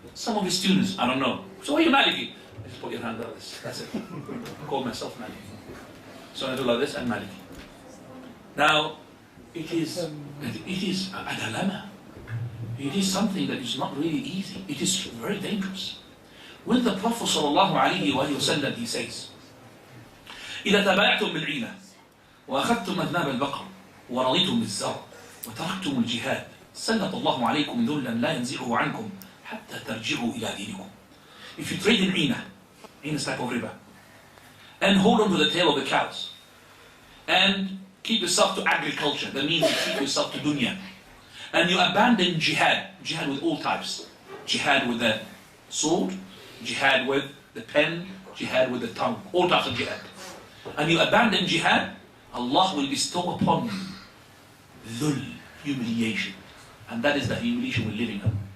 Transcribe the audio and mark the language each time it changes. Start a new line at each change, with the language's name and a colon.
English: Some of his students, I don't know. So why are you Maliki? I just put your hand like this. That's it. I call myself Maliki. So I do like this, I'm Maliki. Now, it is a dilemma. It is something that is not really easy. It is very dangerous.
Arabic: When the Prophet ﷺ, he says, إذا تبايعتم بالعينة وأخذتم أذناب البقر ورضيتم بالزرع وتركتم الجهاد سلط الله عليكم ذلا لا ينزعه عنكم حتى ترجعوا إلى دينكم.
English: If you trade in عينة is type of riba, and hold on to the tail of the cows, and keep yourself to agriculture, that means you keep yourself to dunya, and you abandon jihad with all types, jihad with the sword, jihad with the pen, jihad with the tongue, all types of jihad, and you abandon jihad, Allah will bestow upon you dhul, humiliation, and that is the humiliation we're living in.